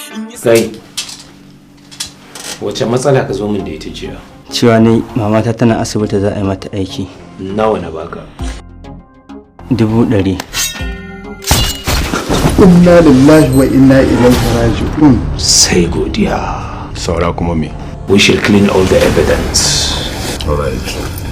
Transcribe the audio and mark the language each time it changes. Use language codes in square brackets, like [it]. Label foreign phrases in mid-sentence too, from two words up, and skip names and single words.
[ha] In ya Kai, wace matsala ka zo min da ita jiya? Cewa ne mamata tana asibiti za a yi mata aiki. Nawa na baka? Dubu ɗari. [ar] Inna lillahi wa inna ilaihi raji'un. [ha] Sai godiya. Saura kuma me? [en] We shall clean all the evidence. All right.